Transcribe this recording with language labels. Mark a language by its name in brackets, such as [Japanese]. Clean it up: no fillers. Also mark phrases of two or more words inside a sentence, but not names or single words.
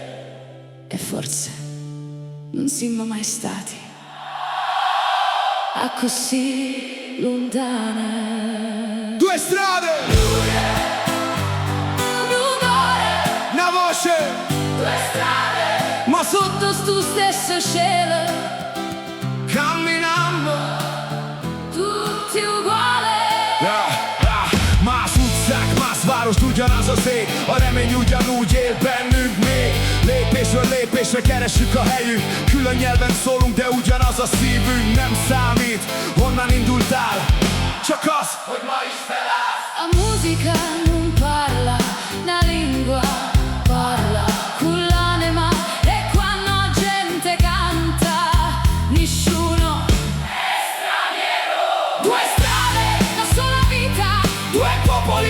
[Italian] E forse non siamo mai stati a così lontane. 2 strade, Un umore, una voce, 2 strade, ma sotto sto stesso cielo, camminando. tutti uguali. [Hungarian] Más utcák, más város, ugyanaz az ég. A remény ugyanúgy él bennünk még. Lépésről lépésre keressük a helyünk. Külön nyelven szólunk, de ugyanaz a szívünk. Nem számít, honnan indultál, csak az, hogy ma is felállsz. [Italian] La musica non parla, una lingua parla con l'anima. E quando la gente canta, nessuno è straniero. 2 strade, una sola vita, 2 popoli,